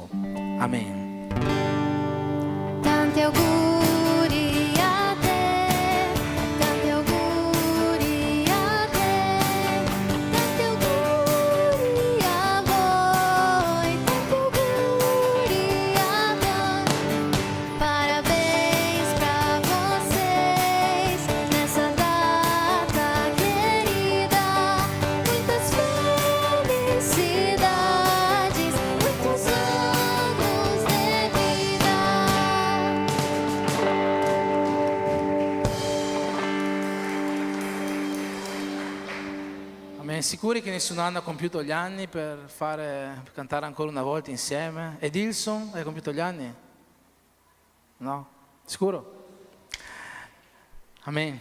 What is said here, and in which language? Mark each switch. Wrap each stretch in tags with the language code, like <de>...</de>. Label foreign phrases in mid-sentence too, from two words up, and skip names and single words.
<it>Amen. Tanti auguri a te, tanti auguri a te, tanti auguri a voi, tanti auguri a nós.</it> <pt>Parabéns pra vocês nessa data querida. Muitas felicidades, muitos anos de vida.</pt> <it>Amen. Sicuri che nessun anno ha compiuto gli anni per cantare ancora una volta insieme? Ed Ilson, hai compiuto gli anni? No? Sicuro? Amen.</it>